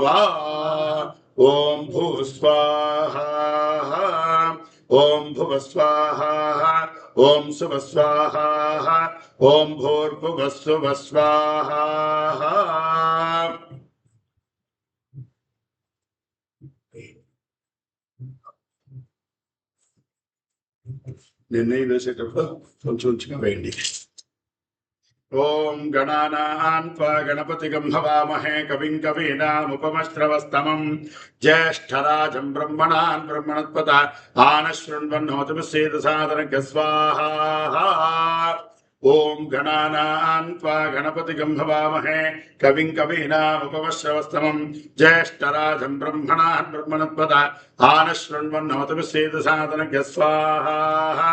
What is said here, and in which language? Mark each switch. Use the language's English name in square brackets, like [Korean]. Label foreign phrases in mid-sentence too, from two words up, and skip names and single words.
[Sanskrit] ओम भूस्वाहा ओम भुवस्वाहा ओम सुवस्वाहा ओम भूर्भुवस्सुवस्वाहा। [Telugu] निर्णय వేసేటప్పుడు కొంచెం కొంచెంగా వేయండి। [Sanskrit] ओम गणानां त्वा गणपतिगं हवामहे कविं कवीनामुपमश्रवस्तमं ज्येष्ठराजं ब्रह्मणान् ब्रह्मणस्पत आनशृण्वन्नोतिभिस्सेदसादनस्य स्वाहा। ओम गणानां त्वा गणपतिगं हवामहे कविं कवीनामुपमश्रवस्तमं ज्येष्ठराजं ब्रह्मणान् ब्रह्मणस्पत आनशृण्वन्नोतिभिस्सेदसादनस्य स्वाहा।